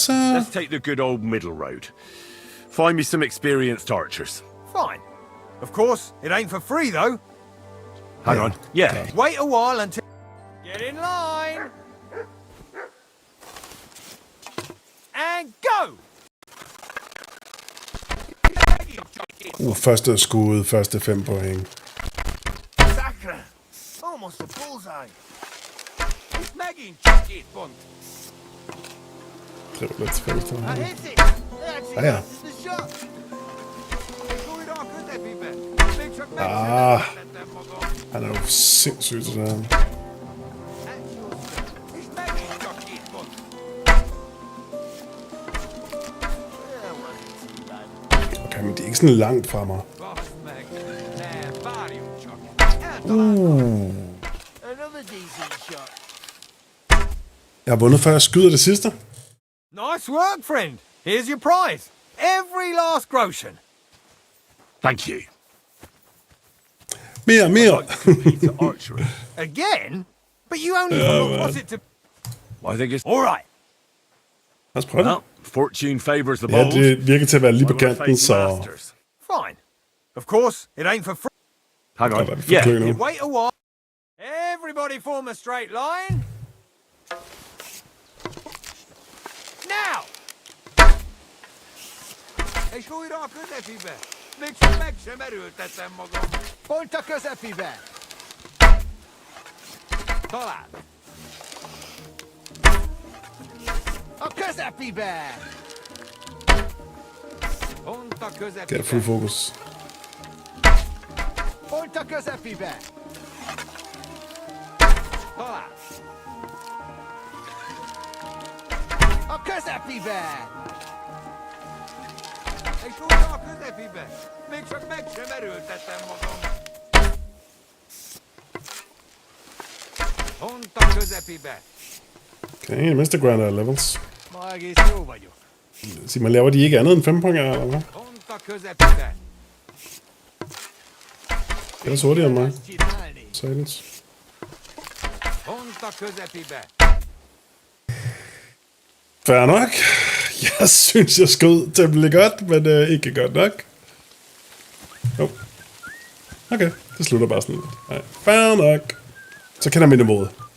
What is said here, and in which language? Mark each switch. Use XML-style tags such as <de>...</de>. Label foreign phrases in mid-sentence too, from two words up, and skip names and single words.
<en>take the good old middle road. Find me some experienced archers. Fine. Of course, it ain't for free, though. Hang on. Yeah. Wait a while until... Get in line! And go!</en> <da>Første skud, første 5 point.</da> <en>Sacre! Almost a bullseye. It's Maggie, chuck it, bunt.</en> <da>Det var lidt tilfældigt.</da> <en>I hit it! That's it!</en> <da>Ah, ja.</da> <en>That's the shot!</en> <da>Han er jo sindssygt til det her. Okay, men det er ikke sådan langt fra mig. Jeg har vundet, før jeg skyder det sidste.</da> <en>Nice work, friend. Here's your prize. Every last groschen. Thank you.</en> <da>Mere.</da> <en>Again? But you only what's it to... I think it's... All right.</en> <da>Lad os prøve det.</da> <en>Well, fortune favors the</en> <da>Ja,</da> <en>bold.</en> <da>det virker til at være lige på kanten, så...</da> <en>Fine. Of course, it ain't for free. Hang on. Yeah. Wait a while. Everybody form a straight line. Now!</en> <hu>És újra a közepibe! Még csak meg sem erőltettem magam. Pont a közepibe! Talán. A közepibe! Pont a közepibe.</hu> <en>Get full focus.</en> <hu>Pont a közepibe! Talán. A közepibe! És újra a közepibe. Még csak meg sem erőltettem magam. Pont a közepibe.</hu> <da>Okay, det mindste</da> <en>grinder levels.</en> <hu>Ma egész jó vagyok.</hu> <da>Sig, man laver de ikke andet end 5 point, eller hvad?</da> <hu>Pont a közepibe.</hu> <da>Det er så hurtigere end mig.</da> <en>Silence.</en> <hu>Pont a közepibe.</hu> <da>Fair nok. Jeg synes, jeg skød temmelig godt, men ikke godt nok. Jo. Okay, det slutter bare sådan lidt. Nej, fair nok. Så kender jeg min måde.</da>